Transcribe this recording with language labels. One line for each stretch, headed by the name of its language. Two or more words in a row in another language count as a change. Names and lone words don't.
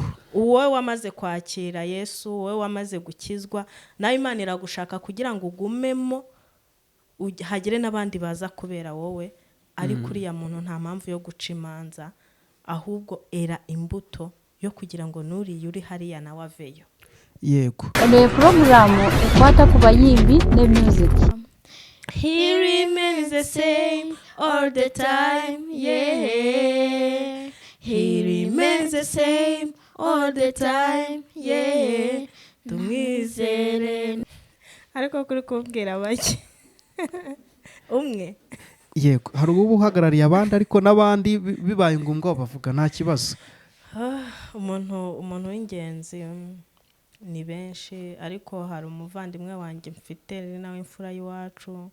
Kinyarwanda: uwowe wamaze kwakira Yesu, wowe wamaze gukizwa, nawe Imana iragushaka kugira ngo ugumemo hagire n'abandi baza kubera wowe. Ariko uriya muntu nta mpamvu yo guca imanza, ahubwo era imbuto yo kugira ngo nuriye uri hariya nawe aveyo. Yego,
Ganda: Ene programu ekwata ku bayimbi ne music.
English: He remains the same all the time, yeah. He remains the same all the time, yeah.
Kinyarwanda: Tumwizere. Ariko kuri kubwira bake umwe. Yego, hari ubu uhagarariye abandi ariko n'abandi bibaye ngombwa bavuga nta kibazo. Umuntu w'ingenzi ni benshi, ariko hari umuvandimwe wanjye mfite nawe imfura y'iwacu.